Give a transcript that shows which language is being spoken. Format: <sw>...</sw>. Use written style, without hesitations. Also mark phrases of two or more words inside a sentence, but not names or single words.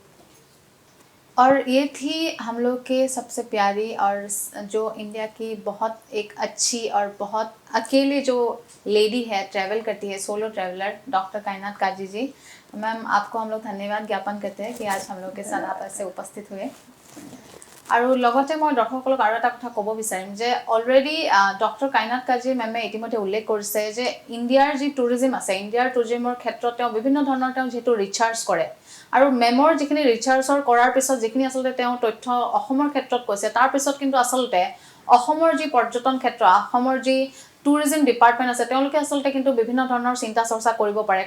<hi>और ये थी हम लोग के सबसे प्यारी और जो इंडिया की बहुत एक अच्छी और बहुत अकेले जो लेडी है, ट्रैवल करती है,</hi> <en>solo traveller,</en> <hi>डॉक्टर कायनात काजी जी। मैम आपको हम लोग धन्यवाद ज्ञापन करते हैं कि आज हम लोग के साथ आप ऐसे उपस्थित हुए।</hi> <as>আৰু লগতে মই দৰ্শকসকলক আৰু এটা কথা ক'ব বিচাৰিম যে অলৰেডি ডক্টৰ কাইনাত কাজি মেমে ইতিমধ্যে উল্লেখ কৰিছে যে ইণ্ডিয়াৰ যি টুৰিজিম আছে, ইণ্ডিয়াৰ টুৰিজিমৰ ক্ষেত্ৰত তেওঁ বিভিন্ন ধৰণৰ তেওঁ যিহেতু ৰিচাৰ্চ কৰে, আৰু মেমৰ যিখিনি ৰিচাৰ্চৰ কৰাৰ পিছত যিখিনি আচলতে তেওঁ তথ্য অসমৰ ক্ষেত্ৰত কৈছে, তাৰ পিছত কিন্তু আচলতে অসমৰ যি পৰ্যটন ক্ষেত্ৰ, অসমৰ যি</as> <en>tourism department</en> <as>আছে, তেওঁলোকে আচলতে কিন্তু বিভিন্ন ধৰণৰ চিন্তা চৰ্চা কৰিব পাৰে।</as>